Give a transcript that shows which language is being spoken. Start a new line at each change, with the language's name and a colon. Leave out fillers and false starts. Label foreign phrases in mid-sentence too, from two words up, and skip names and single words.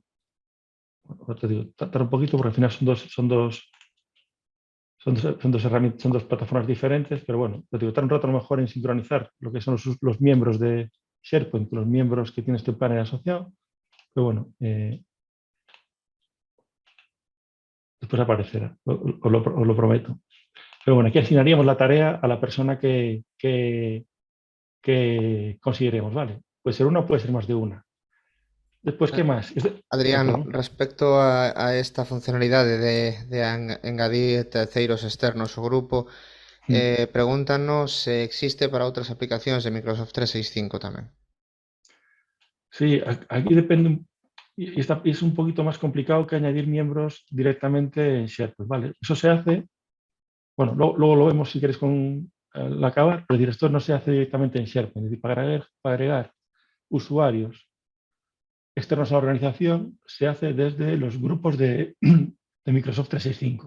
Spanish: Bueno, te digo, tardar un poquito porque al final son dos herramientas, son dos plataformas diferentes, pero bueno, te digo, tarda un rato a lo mejor en sincronizar lo que son los miembros de SharePoint, los miembros que tiene este panel asociado, pero bueno, después aparecerá, os lo prometo. Pero bueno, aquí asignaríamos la tarea a la persona que consideremos, ¿vale? Puede ser una o puede ser más de una. Después, ¿qué más? Adrián, Perdón.
Galician: respecto a esta funcionalidade de engadir terceiros externos ao grupo, pregúntanos se existe para outras aplicacións de Microsoft 365 tamén.
Spanish: Sí, aquí depende, y es un poquito más complicado que añadir miembros directamente en SharePoint, ¿vale? Eso se hace, bueno, luego lo vemos si quieres al acabar, pero decir, esto no se hace directamente en SharePoint, es decir, para agregar usuarios externos a la organización se hace desde los grupos de Microsoft 365.